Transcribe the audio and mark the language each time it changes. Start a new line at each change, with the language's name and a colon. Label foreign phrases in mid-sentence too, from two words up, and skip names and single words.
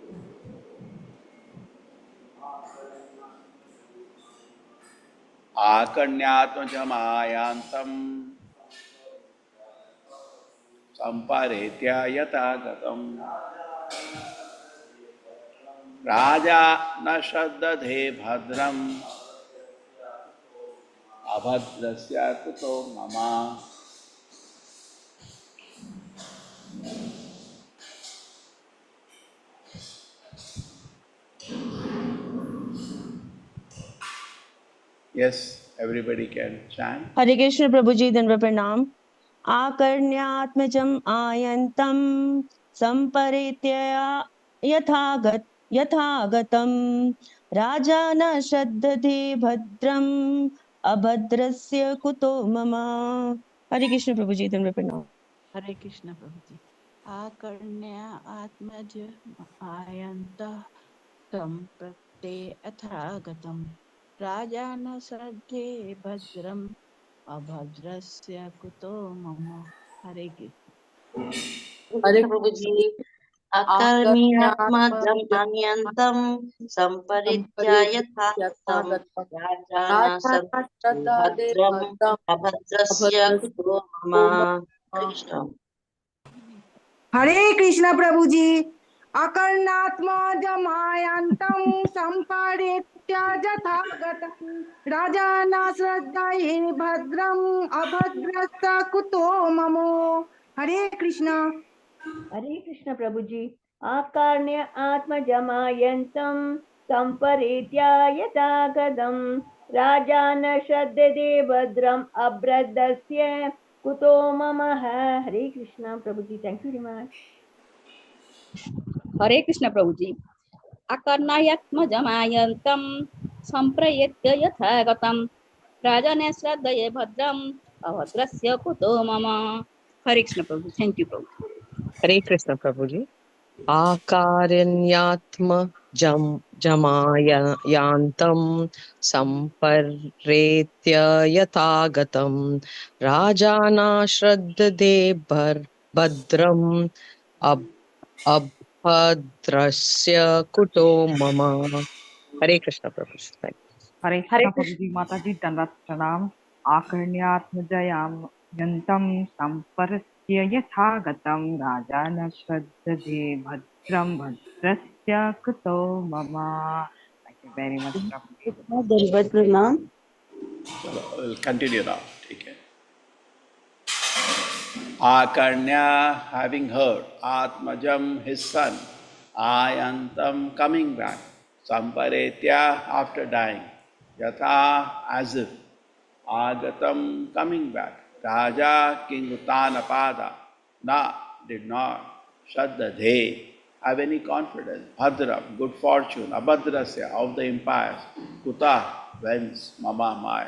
Sanskrit: आकर्ण्यात्मजमायांतम संपरेत्या यथा गतम राजा न शद्दधे भद्रम अभद्रस्य कुतो ममा।
English: Yes, everybody can chant.
Hindi: हरे कृष्ण प्रभु जी, दंडवत प्रणाम।
Sanskrit: आकर्ण्यात्मजम् आयन्तं संपरीत्य यथागतं राजा न शद्दधे भद्रम् अभद्रस्य कुतो मम।
Hindi: हरे कृष्ण प्रभु जी, दंडवत प्रणाम। हरे कृष्ण प्रभु जी।
Sanskrit: आकर्ण्य आत्मज आयन्तः सम्प्रत्ये अथागतम् राजान सर्गे भद्रम् अभद्रस्य कुतो मम।
Hindi: हरे कृष्ण। हरे प्रभु जी।
Sanskrit: अकर्म्यात्मजमान्यन्तं संपरित्याय यथार्थं राजानः भद्रम् अभद्रस्य कुतो मम।
Hindi: हरे कृष्ण। हरे कृष्ण प्रभु जी।
Sanskrit: अकर्णात्मजमायन्तं सम्परेत्य यथागतं राजाना श्रद्धये भद्रम् अभद्रस्य कुतो ममो।
Hindi: हरे कृष्ण। हरे कृष्ण प्रभु जी।
Sanskrit: आकर्ण्य आत्मजमायन्तं संपरीत्या यथागतं राजान श्रद्धते भद्रम अभद्रस्य कुतो मम।
Hindi: हरे कृष्ण प्रभु जी।
English: Thank you very much.
Hindi: हरे कृष्ण प्रभु जी।
Sanskrit: अकर्णायत्मजमायन्तं संप्रयत्य यथागतं राजन् श्रद्धये भद्रम् अभद्रस्य कुतो मम।
Hindi: हरे कृष्ण प्रभुजी.
English: Thank you,
Hindi: Prabhuji. हरे कृष्ण प्रभुजी.
Sanskrit: अकरण्यात्म जमायन्तम् सम्पर्रेत्य यतगतम् रजन श्रद्ददे भद्रम् अब् अभद्रस्य कुतो मम.
Hindi: हरे कृष्ण प्रभुजी.
English: Thank you.
Hindi: हरे Hare कृष्ण प्रभु Krishna. जी माता जी दंडवत प्रणाम
Sanskrit: आकर्ण्यात्मजयाम यंतम संपर्श्य यथा गतम राजा न श्रद्धे भद्रम भद्रस्य कुतो मम
English: Thank you very much
Hindi: प्रभु जी दंडवत प्रणाम.
English: चलो we'll continue now.
Hindi: ठीक है.
English: Akarnya, having heard Atmajam, his son, Ayantam, coming back, Samparetya, after dying, Yatha, as if, Agatam, coming back, Raja, King Uttanapada, Na, did not, Shaddadhe, have any confidence, Bhadram, good fortune, Abhadrasya, of the empires, Kuta, whence, Mama, my.